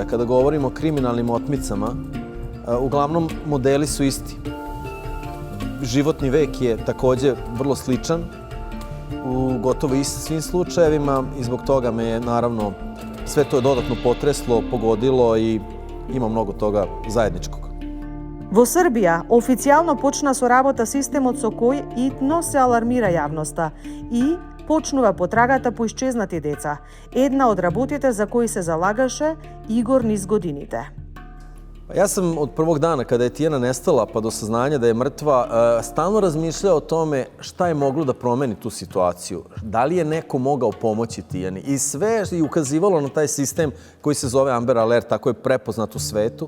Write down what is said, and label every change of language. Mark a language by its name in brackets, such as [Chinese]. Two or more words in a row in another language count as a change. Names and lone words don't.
[Serbian] Kada govorimo o kriminalnim otmicama, uglavnom modeli su isti. Životni vek je također vrlo sličan u gotovo svim slučajevima i zbog toga me je naravno sve to dodatno potreslo, pogodilo i ima mnogo toga zajedničkog. [Macedonian] Во Србија официјално почна со работа системот со кој итно се алармира јавноста и почнува потрагата по исчезнати деца, една од работите за кои се залагаше Игор низ годините. [Serbian] Ja sam od prvog dana kada je Tijana nestala pa do saznanja da je mrtva stalno razmišljao o tome šta je moglo da promeni tu situaciju. Da li je neko mogao pomoći Tijani? I sve je ukazivalo na taj sistem koji se zove Amber Alert, tako je prepoznat u svetu.